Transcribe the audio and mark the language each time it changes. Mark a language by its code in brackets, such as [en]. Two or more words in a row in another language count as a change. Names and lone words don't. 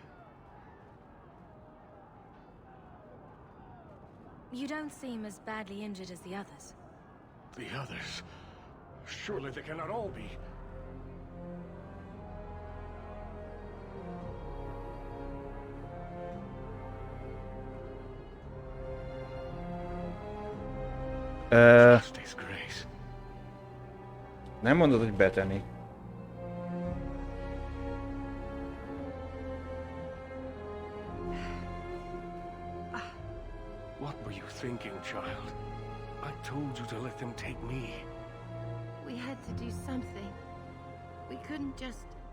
[en] You don't seem as badly injured as the others. The others? Surely they cannot all be. [hu] Nem mondod, hogy betenni. [en] What were you thinking, child? I told you to let them take me. We had to do something. We couldn't just...